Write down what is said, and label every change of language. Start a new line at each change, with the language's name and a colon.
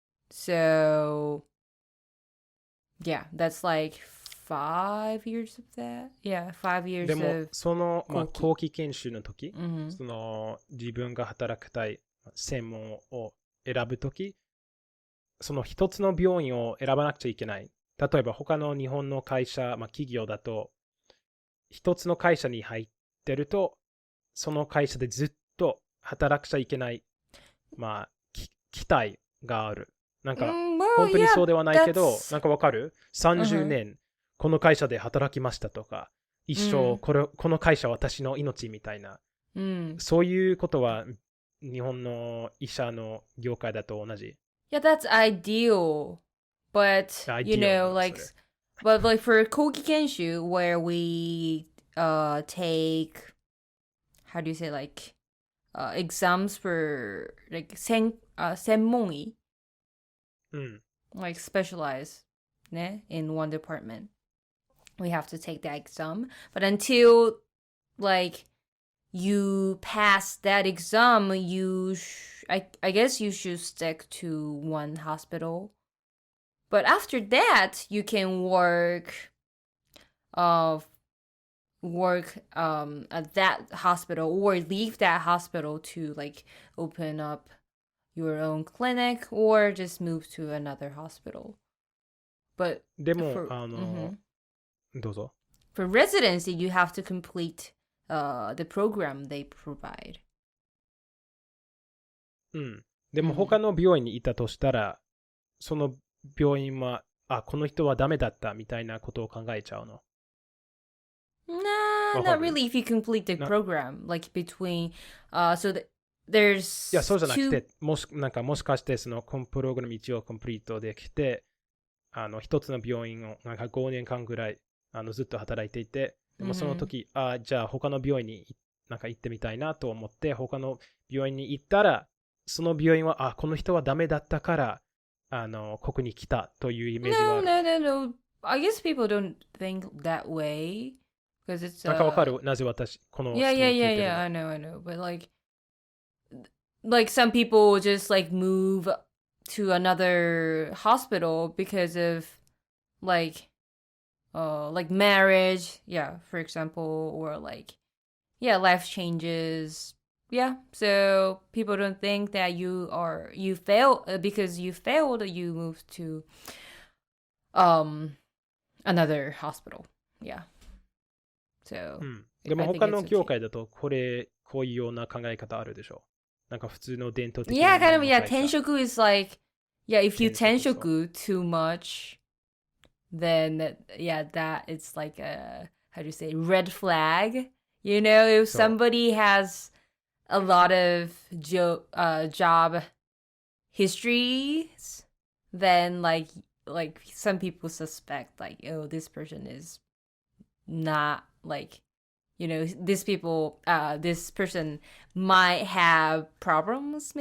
English: So yeah, that's like 5 years of that. Yeah, 5 years
Japanese: でも
English: of
Japanese: その、後期研修の時、その自分が働きたい専門を選ぶ時、その一つの病院を選ばなくちゃいけない。例えば他の日本の会社、企業だと一つの会社に入ってるとその会社でずっと働くちゃいけない、期待がある。なんか、本当にそうではないけど、なんかわかる ?30 年、この会社で働きましたとか、一生、この会社は私の命みたいな、そういうことは日本の医者の業界だと同じ。
English: Yeah, that's ideal. But, you know, like, but like for 後期研修 where we take, how do you say, like, exams for, like, 専門医 like specialize in one department. We have to take that exam. But until like you pass that exam, I guess you should stick to one hospital. But after that, you can work at that hospital or leave that hospital to like open up your own clinic or just move to another hospital. But
Japanese: でも、どうぞ。
English: For residency, you have to complete the program they provide.
Japanese: でも他の病院にいたとしたら、その病院は、この人はダメだったみたいなことを考えちゃうの。
English: Nah, not really if you complete the program. Like between, so there's
Japanese: いや、そうじゃなくて、もしかしてそのプログラム一応コンプリートできて、一つの病院をなんか5年間ぐらいずっと働いていて、でもその時、じゃあ他の病院になんか行ってみたいなと思って、他の病院に行ったら、その病院は、この人はダメだったから、ここに来たというイメージがある。
English: No. I guess people don't think that way. Because it's,
Japanese: なんかわかるなぜ私、この質問を聞いてるの。
English: Yeah, I know. But like some people just like move to another hospital because of like marriage, for example, or like life changes. Yeah, so people don't think that you failed because you failed, you moved to another hospital. Yeah. So
Japanese: でも他の業界だとこういうような考え方あるでしょ。なんか普通の伝統的な。
English: Yeah, kind of, tenshoku is like, if you tenshoku too much, then that it's like a, how do you say, red flag. You know, if somebody has a lot of job histories, then like some people suspect like, oh, this person is not like, you know, this person might have problems.